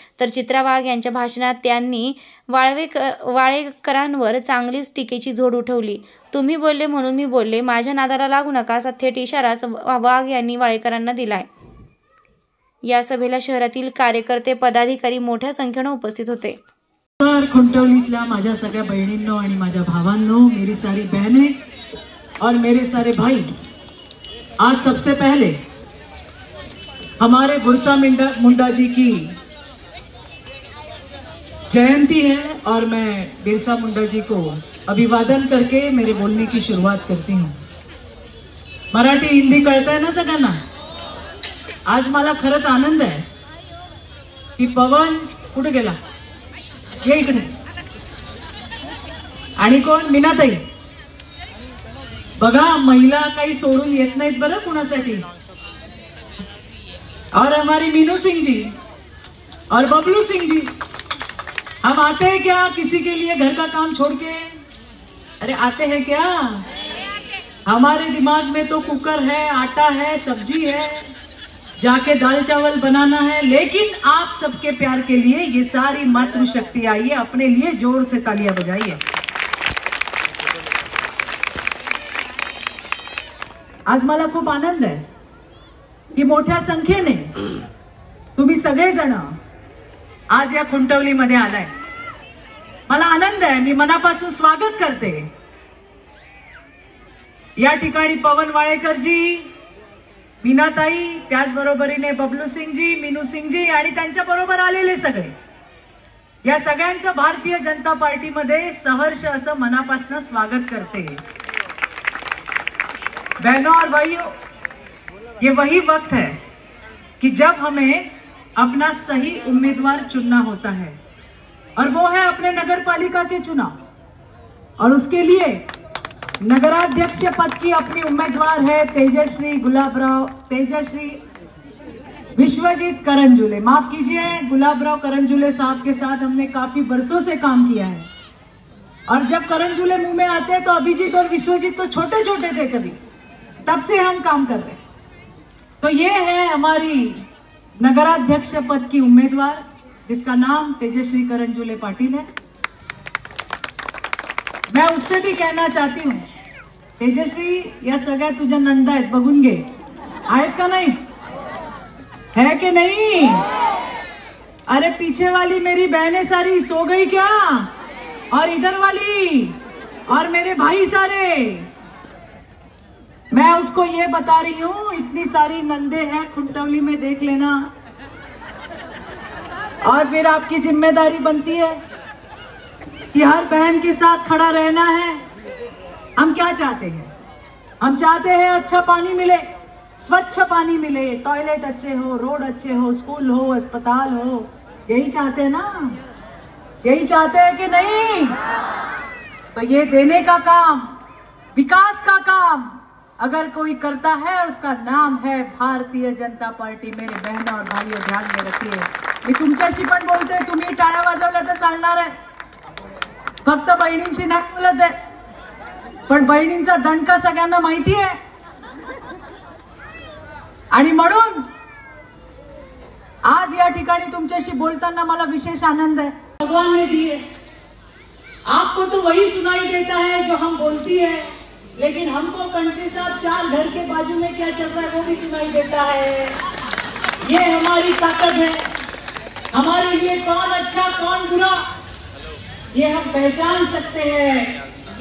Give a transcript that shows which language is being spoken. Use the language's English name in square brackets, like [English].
[Marathi] तर चित्रा वाघ यांच्या भाषणात त्यांनी वाळेकरांवर चांगलीच टीकेची झोड उठवली। तुम्ही बोलले म्हणून मी बोलले, माझ्या नादाला लागू नका असा थेट इशाराच वाघ यांनी वाळेकरांना दिलाय। या सभेला शहरातील कार्यकर्ते, पदाधिकारी मोठ्या संख्येने उपस्थित होते। खुंटवलीतल्या माझ्या सगळ्या बहिणींनो आणि माझ्या भावांनो, [Hindi] मेरी सारी बहनें और मेरे सारे भाई, आज सबसे पहले हमारे बिरसा मुंडा जी की जयंती है और मैं बिरसा मुंडा जी को अभिवादन करके मेरे बोलने की शुरुआत करती हूँ। [Marathi] मराठी हिंदी कळतंय ना सगळ्यांना? आज मला खरंच आनंद आहे की पवन कुठे गेला, ये इकडे, आणि कोण, मीनाताई। बघा, महिला काही सोडून येत नाहीत बरं कुणासाठी। [Hindi] और हमारी मीनू सिंह जी और बबलू सिंह जी, हम आते हैं क्या किसी के लिए घर का काम छोड़ के? अरे आते हैं क्या? हमारे दिमाग में तो कुकर है, आटा है, सब्जी है, जाके दाल चावल बनाना है, लेकिन आप सबके प्यार के लिए ये सारी मातृशक्ति आई है। अपने लिए जोर से तालियां बजाइए। [Marathi] आज मला खूप आनंद आहे की मोठ्या संख्येने तुम्ही सगळेजण आज या खुंटवलीमध्ये आलाय। मला आनंद आहे, मी मनापासून स्वागत करते। या ठिकाणी पवन वाळेकर जी, मीनाताई, त्याचबरोबरीने बबलू सिंग जी, मीनू सिंग जी आणि त्यांच्या बरोबर आलेले सगळे, या सगळ्यांचं भारतीय जनता पार्टीमध्ये सहर्ष असं मनापासून स्वागत करते। [Hindi] बहनों और भाइयों, ये वही वक्त है कि जब हमें अपना सही उम्मीदवार चुनना होता है, और वो है अपने नगर पालिका के चुनाव। और उसके लिए नगराध्यक्ष पद की अपनी उम्मीदवार है तेजश्री विश्वजीत करंजुले। माफ कीजिए, गुलाबराव करंजुले साहब के साथ हमने काफी बरसों से काम किया है, और जब करंजुले मुंह में आते हैं तो अभिजीत और विश्वजीत तो छोटे छोटे थे कभी, तब से हम काम कर रहे हैं। तो ये है हमारी नगराध्यक्ष पद की उम्मीदवार, जिसका नाम तेजश्री करंजुले पाटिल है। मैं उससे भी कहना चाहती हूँ, तेजश्री, [Marathi] या सगळ्या तुझ्या नंदा आहेत, बघून घे, आहेत का [Hindi] नहीं, है कि नहीं? अरे पीछे वाली मेरी बहनें सारी सो गई क्या? और इधर वाली और मेरे भाई सारे, मैं उसको ये बता रही हूँ, इतनी सारी नंदे हैं खुंटवली में, देख लेना। और फिर आपकी जिम्मेदारी बनती है कि हर बहन के साथ खड़ा रहना है। हम क्या चाहते हैं? हम चाहते हैं अच्छा पानी मिले, स्वच्छ पानी मिले, टॉयलेट अच्छे हो, रोड अच्छे हो, स्कूल हो, अस्पताल हो, यही चाहते हैं ना? यही चाहते हैं कि नहीं? तो ये देने का काम, विकास का काम अगर कोई करता है, उसका नाम है भारतीय जनता पार्टी। मेरे बहनों और भाइयों, ध्यान में रखिए, [Marathi] मी तुमच्याशी पण बोलते, तुम्ही टाळ्या वाजवल्या तर चालणार आहे, फक्त बहिणींशी नाही बोलत आहे, पण बहिणींचा दणका सगळ्यांना माहिती आहे। आणि म्हणून आज या ठिकाणी तुमच्याशी बोलताना मला विशेष आनंद है। [Hindi] भगवान ने दिए, आपको तो वही सुनाई देता है जो हम बोलती है, लेकिन हमको कंसी साहब 4 घर के बाजू में क्या चल रहा है वो भी सुनाई देता है। ये हमारी ताकत है, हमारे लिए कौन अच्छा कौन बुरा ये हम पहचान सकते हैं।